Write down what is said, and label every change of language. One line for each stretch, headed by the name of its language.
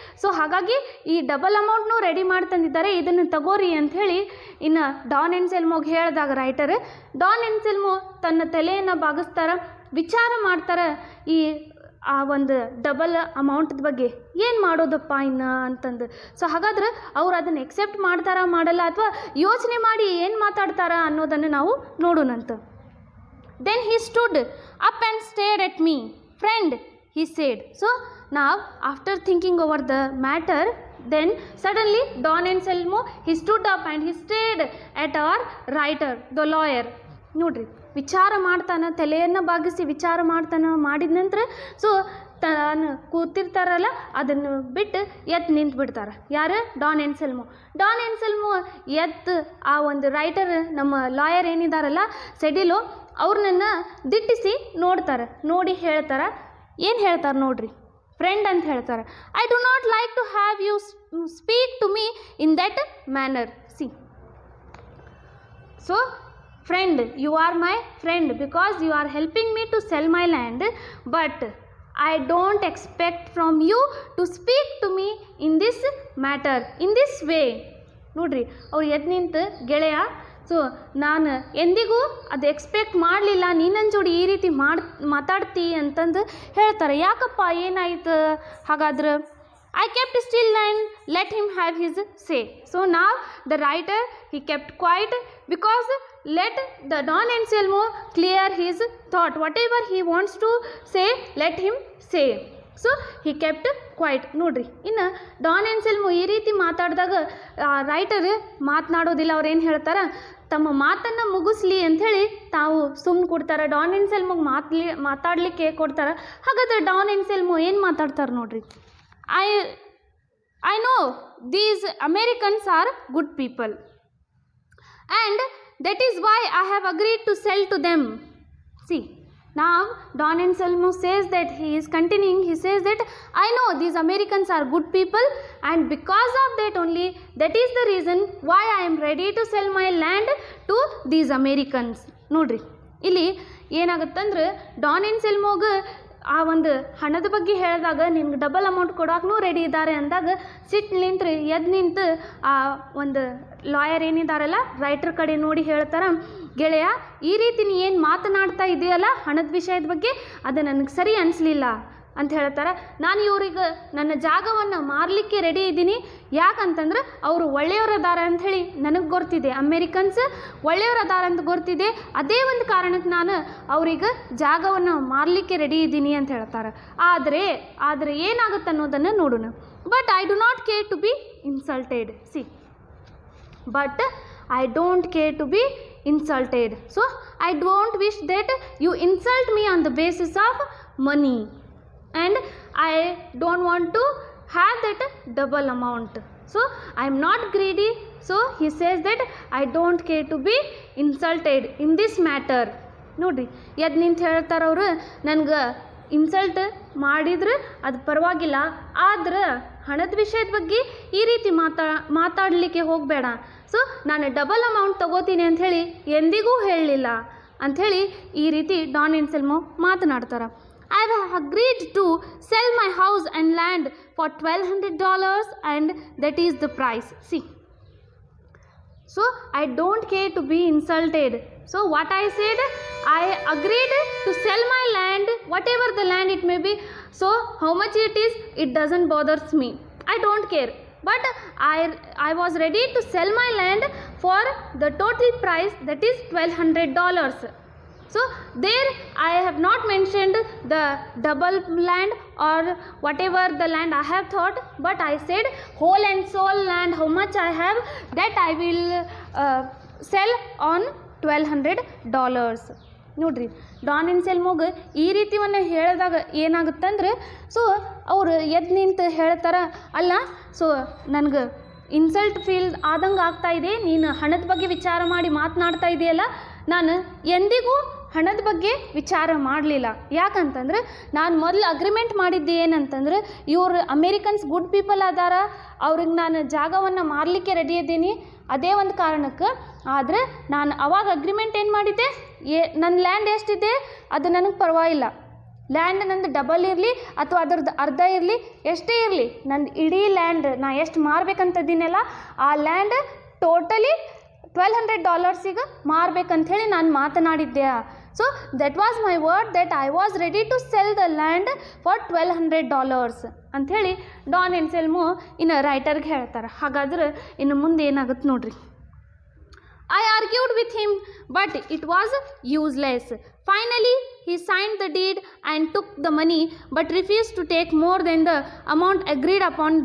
Kannada: So ಹಾಗಾಗಿ ಈ double ಅಮೌಂಟ್ನೂ ready ಮಾಡಿ ತಂದಿದ್ದಾರೆ, ಇದನ್ನು ತಗೋರಿ ಅಂಥೇಳಿ ಇನ್ನು ಡಾನ್ ಎನ್ಸೆಲ್ಮೋಗೆ ಹೇಳಿದಾಗ ರೈಟರ್ ಡಾನ್ ಎನ್ಸೆಲ್ಮೋ ತನ್ನ ತಲೆಯನ್ನು ಬಾಗಿಸ್ತಾರೆ, ವಿಚಾರ ಮಾಡ್ತಾರೆ ಈ ಆ ಒಂದು ಡಬಲ್ ಅಮೌಂಟ್ದ ಬಗ್ಗೆ ಏನು ಮಾಡೋದಪ್ಪ ಇನ್ನು ಅಂತಂದು. ಸೊ ಹಾಗಾದ್ರೆ ಅವ್ರು ಅದನ್ನು ಎಕ್ಸೆಪ್ಟ್ ಮಾಡ್ತಾರಾ ಮಾಡಲ್ಲ ಅಥವಾ ಯೋಚನೆ ಮಾಡಿ ಏನು ಮಾತಾಡ್ತಾರ ಅನ್ನೋದನ್ನು ನಾವು ನೋಡೋಣಂತ.
English: Then he stood up and stared at me friend he said. So now after thinking over the matter, then suddenly Don Anselmo he stood up and he stared at our writer, the lawyer.
Kannada: ನೋಡ್ರಿ, ವಿಚಾರ ಮಾಡ್ತಾನೆ, ತಲೆಯನ್ನು ಬಾಗಿಸಿ ವಿಚಾರ ಮಾಡ್ತಾನೆ, ಮಾಡಿದ ನಂತರ so ತಾನು ಕೂತಿರ್ತಾರಲ್ಲ ಅದನ್ನು ಬಿಟ್ಟು ಎದ್ದು ನಿಂತು ಬಿಡ್ತಾರೆ. ಯಾರು? ಡಾನ್ ಎನ್ಸೆಲ್ಮೋ. ಡಾನ್ ಎನ್ಸೆಲ್ಮೋ ಎದ್ದು ಆ ಒಂದು ರೈಟರ್ ನಮ್ಮ ಲಾಯರ್ ಏನಿದಾರಲ್ಲ ಸೆಡಿಲೋ ಅವ್ರನ್ನ ದಿಟ್ಟಿಸಿ ನೋಡ್ತಾರೆ, ನೋಡಿ ಹೇಳ್ತಾರೆ. ಏನು ಹೇಳ್ತಾರೆ ನೋಡ್ರಿ, ಫ್ರೆಂಡ್ ಅಂತ ಹೇಳ್ತಾರೆ.
English: I do not like to have you speak to me in that manner. See, so friend, you are my friend because you are helping me to sell my land, but I don't expect from you to speak to me in this matter, in this way.
Kannada: ನೋಡ್ರಿ, ಅವ್ರು ಎದ್ದು ನಿಂತು ಗೆಳೆಯ, so ನಾನು ಎಂದಿಗೂ ಅದು expect ಮಾಡಲಿಲ್ಲ ನೀನು ನನ್ನ ಜೋಡಿ ಈ ರೀತಿ ಮಾತಾಡ್ತಿ ಅಂತಂದು ಹೇಳ್ತಾರೆ. ಯಾಕಪ್ಪ, ಏನಾಯ್ತು ಹಾಗಾದ್ರೆ?
English: I kept still and let him have his say. So now the writer he kept quiet because let the Don Anselmo clear his thought. Whatever he wants to say, let him say. So he kept quiet.
Kannada: ನೋಡ್ರಿ, ಇನ್ನು Don ಎನ್ಸೆಲ್ಮೋ ಈ ರೀತಿ ಮಾತಾಡಿದಾಗ writer ಮಾತನಾಡೋದಿಲ್ಲ. ಅವ್ರು ಏನು ಹೇಳ್ತಾರೆ, ತಮ್ಮ ಮಾತನ್ನು ಮುಗಿಸ್ಲಿ ಅಂಥೇಳಿ ತಾವು ಸುಮ್ಮನೆ ಕೊಡ್ತಾರೆ. ಡಾನ್ ಎನ್ಸೆಲ್ಮೋಗೆ ಮಾತಾಡಲಿಕ್ಕೆ ಕೊಡ್ತಾರೆ. ಹಾಗಾದ್ರೆ ಡಾನ್ ಎನ್ಸೆಲ್ಮೋ ಏನು ಮಾತಾಡ್ತಾರೆ ನೋಡ್ರಿ.
English: I know these Americans are good people and that is why I have agreed to sell to them. See, now Don Anselmo says that he is continuing, he says that I know these Americans are good people and because of that only, that is the reason why I am ready to sell my land to these Americans.
Kannada: ನೋಡ್ರಿ, ಇಲ್ಲಿ ಏನಾಗುತ್ತಂದ್ರೆ Don ಎನ್ಸೆಲ್ಮೋಗೆ ಆ ಒಂದು ಹಣದ ಬಗ್ಗೆ ಹೇಳಿದಾಗ ನಿಮ್ಗೆ double amount ಕೊಡೋಕ್ಕೂ ready ಇದ್ದಾರೆ ಅಂದಾಗ ಸಿಟ್ಟು ನಿಂತ್ರಿ ಎದ್ದು ನಿಂತು ಆ ಒಂದು ಲಾಯರ್ ಏನಿದಾರಲ್ಲ ರೈಟರ್ ಕಡೆ ನೋಡಿ ಹೇಳ್ತಾರೆ, ಗೆಳೆಯ ಈ ರೀತಿ ನೀ ಏನು ಮಾತನಾಡ್ತಾ ಇದೆಯಲ್ಲ ಹಣದ ವಿಷಯದ ಬಗ್ಗೆ ಅದು ನನಗೆ ಸರಿ ಅನಿಸ್ಲಿಲ್ಲ ಅಂತ ಹೇಳ್ತಾರೆ. ನಾನು ಇವ್ರಿಗೆ ನನ್ನ ಜಾಗವನ್ನು ಮಾರಲಿಕ್ಕೆ ರೆಡಿ ಇದ್ದೀನಿ, ಯಾಕಂತಂದ್ರೆ ಅವರು ಒಳ್ಳೆಯವರದಾರ ಅಂಥೇಳಿ ನನಗೆ ಗೊತ್ತಿದೆ, ಅಮೇರಿಕನ್ಸ್ ಒಳ್ಳೆಯವರದಾರ ಅಂತ ಗೊತ್ತಿದೆ, ಅದೇ ಒಂದು ಕಾರಣಕ್ಕೆ ನಾನು ಅವ್ರಿಗೆ ಜಾಗವನ್ನು ಮಾರಲಿಕ್ಕೆ ರೆಡಿ ಇದ್ದೀನಿ ಅಂತ ಹೇಳ್ತಾರೆ. ಆದರೆ ಏನಾಗುತ್ತೆ ಅನ್ನೋದನ್ನು ನೋಡೋಣ.
English: But I do not care to be insulted. See, but I don't care to be insulted. So I don't wish that you insult me on the basis of money and I don't want to have that double amount. So I am not greedy. So he says that I don't care to be insulted in this matter.
Kannada: ನೋಡ್ರಿ, ಎದ್ದು ನಿಂತು ಹೇಳ್ತಾರೆ ಅವರು, ನನಗೆ insult ಮಾಡಿದ್ರೆ ಅದು ಪರವಾಗಿಲ್ಲ, ಆದ್ರೆ ಹಣದ ವಿಷಯದ ಬಗ್ಗೆ ಈ ರೀತಿ ಮಾತಾಡಲಿಕ್ಕೆ ಹೋಗಬೇಡ. ಸೊ ನಾನು ಡಬಲ್ ಅಮೌಂಟ್ ತೊಗೋತೀನಿ ಅಂಥೇಳಿ ಎಂದಿಗೂ ಹೇಳಲಿಲ್ಲ ಅಂಥೇಳಿ ಈ ರೀತಿ ಡಾನ್ ಎನ್ಸೆಲ್ಮೋ ಮಾತನಾಡ್ತಾರೆ.
English: I have agreed to sell my house and land for $1,200 and that is the price. See, so I don't care to be insulted. So what I said, I agreed to sell my land, whatever the land it may be. So how much it is, it doesn't bothers me, I don't care. But I was ready to sell my land for the total price, that is $1,200. So there I have not mentioned the double land or whatever the land I have thought, but I said whole and soul land how much I have, that I will sell on $1,200.
Kannada: ನೋಡ್ರಿ Don and ಸೆಲ್ಮೋಗೆ ಈ ರೀತಿಯನ್ನು ಹೇಳಿದಾಗ ಏನಾಗುತ್ತಂದ್ರೆ so ಅವರು ಎದ್ದು ನಿಂತು ಹೇಳ್ತಾರೆ, ಅಲ್ಲ so ನನಗೆ ಇನ್ಸಲ್ಟ್ ಫೀಲ್ ಆದಂಗೆ ಆಗ್ತಾಯಿದೆ, ನೀನು ಹಣದ ಬಗ್ಗೆ ವಿಚಾರ ಮಾಡಿ ಮಾತನಾಡ್ತಾ ಇದೆಯಲ್ಲ, ನಾನು ಎಂದಿಗೂ ಹಣದ ಬಗ್ಗೆ ವಿಚಾರ ಮಾಡಲಿಲ್ಲ. ಯಾಕಂತಂದ್ರೆ ನಾನು ಮೊದಲು ಅಗ್ರಿಮೆಂಟ್ ಮಾಡಿದ್ದೆ ಏನಂತಂದ್ರೆ ಇವರು ಅಮೇರಿಕನ್ಸ್ ಗುಡ್ ಪೀಪಲ್ ಅದಾರ, ಅವ್ರಿಗೆ ನಾನು ಜಾಗವನ್ನು ಮಾರಲಿಕ್ಕೆ ರೆಡಿ ಇದ್ದೀನಿ, ಅದೇ ಒಂದು ಕಾರಣಕ್ಕೆ. ಆದರೆ ನಾನು ಅವಾಗ ಅಗ್ರಿಮೆಂಟ್ ಏನು ಮಾಡಿದ್ದೆ, ನನ್ನ ಲ್ಯಾಂಡ್ ಎಷ್ಟಿದೆ ಅದು ನನಗೆ ಪರವಾಗಿಲ್ಲ, ಲ್ಯಾಂಡ್ ನಂದು ಡಬಲ್ ಇರಲಿ ಅಥವಾ ಅದ್ರದ್ದು ಅರ್ಧ ಇರಲಿ, ಎಷ್ಟೇ ಇರಲಿ, ನಂದು ಇಡೀ ಲ್ಯಾಂಡ್ ನಾ ಎಷ್ಟು ಮಾರಬೇಕಂತದ್ದೀನಲ್ಲ ಆ ಲ್ಯಾಂಡ್ ಟೋಟಲಿ $1,200 ಮಾರಬೇಕಂಥೇಳಿ ನಾನು ಮಾತನಾಡಿದ್ದೆ.
English: so that was my word that I was ready to sell the land for $1,200
Kannada: ಅಂಥೇಳಿ ಡಾನ್ ಆ್ಯಂಡ್ ಸೆಲ್ಮೋ ಇನ್ನು ರೈಟರ್ಗೆ ಹೇಳ್ತಾರೆ. ಹಾಗಾದ್ರೆ ಇನ್ನು ಮುಂದೆ ಏನಾಗುತ್ತೆ ನೋಡ್ರಿ.
English: I argued with him, but it was useless. Finally, he signed the deed and took the money, but refused to take more than the amount agreed upon.